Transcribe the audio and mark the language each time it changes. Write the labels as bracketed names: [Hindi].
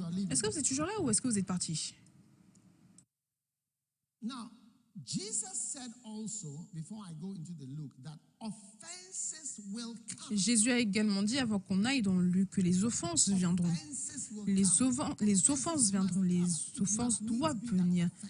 [French] Est-ce que vous êtes toujours là ou est-ce que vous êtes parti? [English] Now, Jesus said also, before I go into the Luke, that offenses will come. [French] Jésus a également dit, avant qu'on aille dans Luc, que les offenses viendront. Les offenses viendront, les offenses doivent venir.